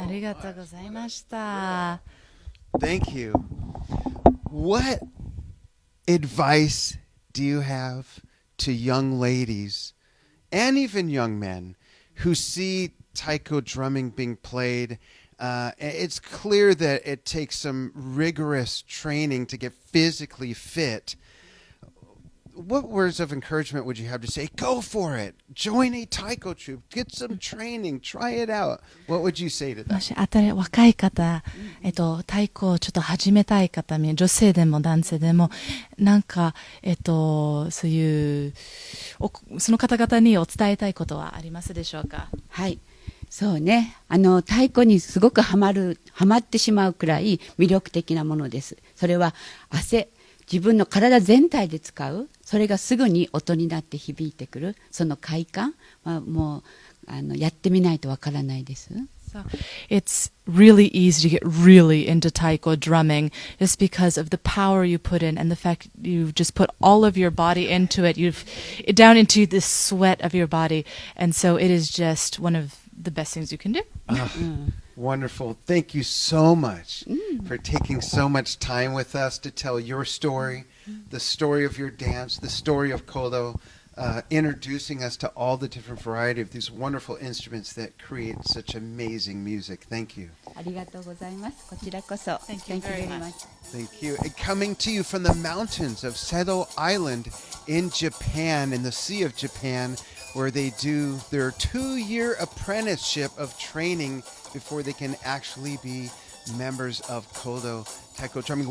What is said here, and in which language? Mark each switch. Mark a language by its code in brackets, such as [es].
[ja] ありがとうございました。 [en] Thank you. What advice do you have to young ladies and even young men who see taiko drumming being played? It's clear that it takes some rigorous training to get physically fit. What words of encouragement would you have to say, go for it, join a taiko troupe, get some training, try it out? What would you say to them? [ja] もし若い方、太鼓をちょっと始めたい方、女性でも男性でも、なんか、そういう、その方々にお伝えたいことはありますでしょうか？はい。そうね。太鼓にすごくハマってしまうくらい魅力的なものです。それは自分の体全体で使う、それがすぐに音になって響いてくる、その快感はもうやってみないとわからないです。 [en] So it's really easy to get really into taiko drumming just because of the power you put in and the fact you just put all of your body into it. You've down into the sweat of your body, and so it is just one of the best things you can do. Wonderful. Thank you so much for taking so much time with us to tell your story, the story of your dance, the story of Kodo, introducing us to all the different variety of these wonderful instruments that create such amazing music. Thank you. [ja] ありがとうございます。こちらこそ。 [en] Thank you very much. Thank you. And coming to you from the mountains of Sado Island in Japan, in the Sea of Japan, where they do their 2-year apprenticeship of training before they can actually be members of Kodo Taiko drumming.